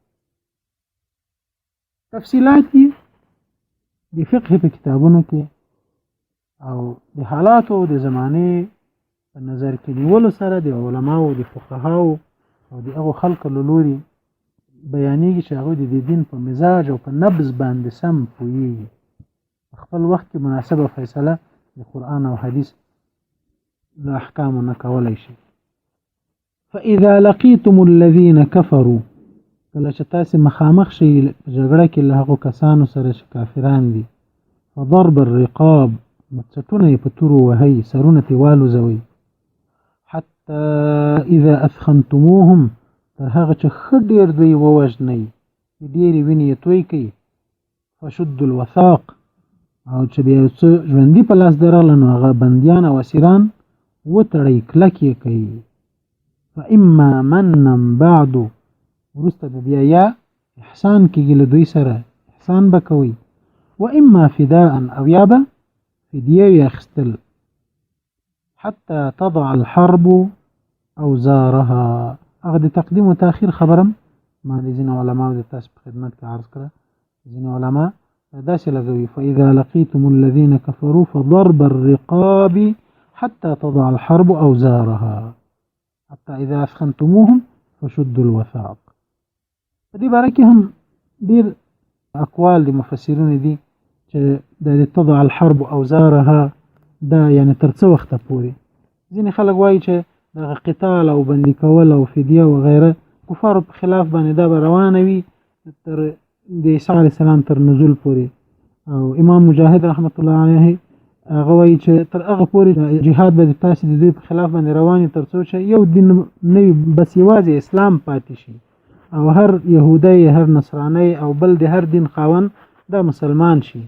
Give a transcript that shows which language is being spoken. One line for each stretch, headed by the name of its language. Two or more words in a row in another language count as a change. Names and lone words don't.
Pashto: تفصیلات یې د فقه په کتابونو کې او د حالاتو د زمانې په نظر کې نیولو سره د علماو، د فقهاو او د هغو خلکو له لوري بیانېږي چې هغوی د دین په مزاج او په نبض باندې سم پوهېږي، خپل وخت کې مناسبه فیصله د قرآن او حدیث له احکامو نه کولی شي.
Arabic: فاذا لقيتم الذين كفروا،
Pashto: کله چې تاسې مخامخ شئ په جګړه کې له هغو کسانو سره چې کافران دي،
Arabic: فضرب الرقاب،
Pashto: څټونه یې په تورو وهئ، سرونه ترې والوځوئ،
Arabic: حتی اذا اثخنتموهم،
Pashto: تر هغه چې ښه ډېر دوی ووژنئ، ډېرې وینې یې توی کړئ،
Arabic: فشدوا الوثاق،
Pashto: او چې بیا یو څه ژوندي په لاس درغله نو هغه بندیان او اسیران وتړئ، کلک یې کړئ.
Arabic: فاما منا بعد،
Pashto: وروسته به بیا یا احسان کېږي له دوی سره، احسان به کوئ،
Arabic: و اما فداء،
Pashto: او یا به فدیه وي اخیستل،
Arabic: حتی تضع الحرب اوزارها.
Pashto: هغه د تقدیم و تاخیر خبرم ما د ځینو علماو د تاسو په خدمت کې عرض کړه. ځینو علما داسې لګوي
Arabic: فاذا لقيتم الذين كفروا فضرب الرقاب حتى تضع الحرب اوزارها حتى اذا اثخنتموهم فشدوا الوثاق.
Pashto: په دې باره کې هم ډېر اقوال د مفسرونو دي چې د
Arabic: تضع الحرب اوزارها
Pashto: دا یعنی تر څه وخته پورې. ځینې خلک وایي چې دغه قتال او بندي کول او فدیه و غیره کفارو په خلاف باندې دا به روانه وي تر د عیسی
Arabic: علیه السلام
Pashto: تر نزول پورې. او امام مجاهد
Arabic: رحمت الله علیه
Pashto: هغه وایي چې تر هغه پورې جهاد به تاسې د دوی په خلاف باندې روان تر څو چې یو دین نه وي، بس یوازې اسلام پاتې شي، او هر یهودی، هر نصرانی او بل د هر دین خاوند دا مسلمان شي.